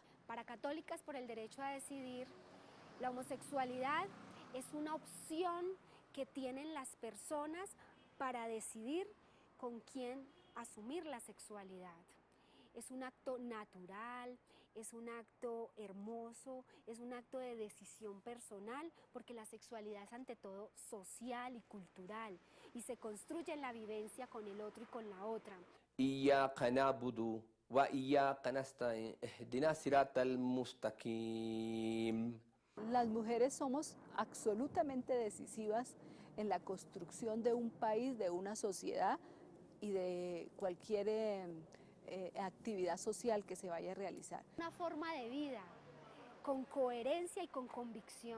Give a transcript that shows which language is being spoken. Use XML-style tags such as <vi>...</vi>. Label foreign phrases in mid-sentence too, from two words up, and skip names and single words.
<es>Para Católicas por el Derecho a Decidir, la homosexualidad es una opción que tienen las personas para decidir con quién asumir la sexualidad. Es un acto natural, es un acto hermoso, es un acto de decisión personal, porque la sexualidad es ante todo social y cultural, y se construye en la vivencia con el otro y con la otra.</es> <ar>إياك نعبد وإياك نستعين اهدنا الصراط المستقيم.</ar> <es>Las mujeres somos absolutamente decisivas en la construcción de un país, de una sociedad y de cualquier actividad social que se vaya a realizar. Una forma de vida con coherencia y con convicción.</es>